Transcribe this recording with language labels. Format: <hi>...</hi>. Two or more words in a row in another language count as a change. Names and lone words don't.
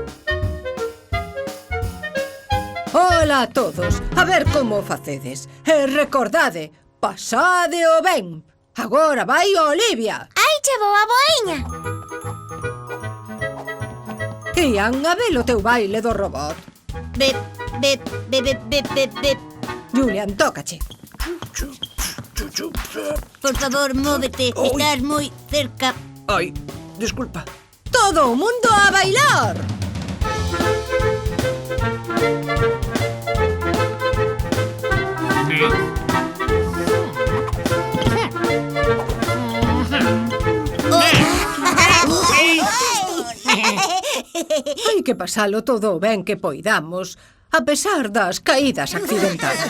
<gl>Ola a todos, a ver como facedes. E recordade, pasádeo ben. Agora vai Olivia. Aí chegou a boiña. Ian, a ver o teu baile do robot. Bep, bep, bep, bep, bep, bep, bep. Julian, tócache. Por favor, móvete, estás moi cerca. Ai, disculpa. Todo o mundo a bailar. Hai que pasalo todo o ben que poidamos, a pesar das caídas accidentadas.</gl>